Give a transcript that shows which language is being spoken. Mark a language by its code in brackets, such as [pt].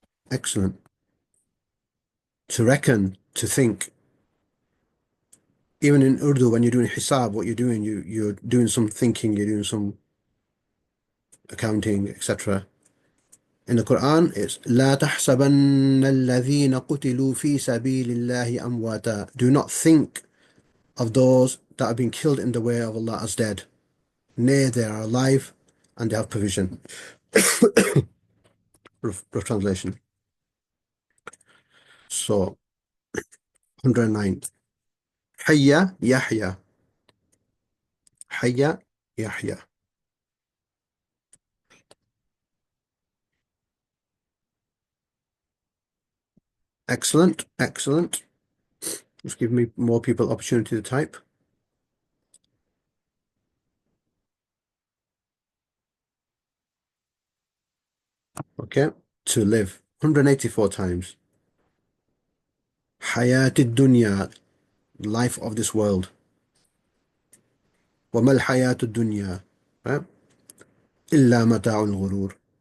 [en] Excellent. To reckon, to think. Even in Urdu, when you're doing hisab, what you're doing, you're doing some thinking, you're doing some accounting, etc. In the Quran, it's [ar] لا تحسبن الذين قتلوا في سبيل الله أمواتا. [en] Do not think of those that have been killed in the way of Allah as dead. Nay, they are alive and they have provision. Rough translation. So, 109. [ar] Hayya Yahya. Hayya Yahya. [en] Excellent, excellent. Just give me more people opportunity to type. Okay, to live. 184 times. Hayat dunya, life of this world. [ar] وما الحياة الدنيا إلا متاع الغرور.